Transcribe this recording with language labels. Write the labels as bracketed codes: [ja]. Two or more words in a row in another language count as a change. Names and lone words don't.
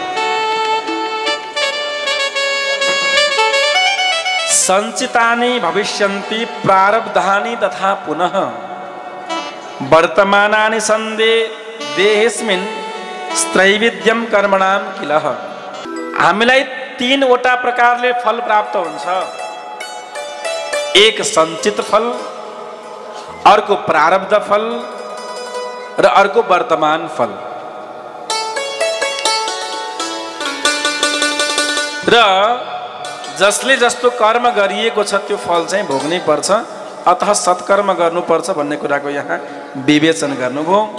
[sa] संचितानि भविष्यन्ति प्रारब्धानि तथा पुनः वर्तमानानि सन्धे देहेस्मिन् त्रैविध्यम कर्मणां किल [ne] हामीलाई तीनवटा प्रकारले फल प्राप्त हुन्छ एक सञ्चित फल अर्को प्रारब्ध फल र अर्को वर्तमान फल र जसले जस्तो कर्म गरिएको छ त्यो फल चाहिँ भोग्नै पर्छ अतः सत्कर्म गर्नुपर्छ भन्ने कुराको यहाँ विवेचन गर्नुभयो।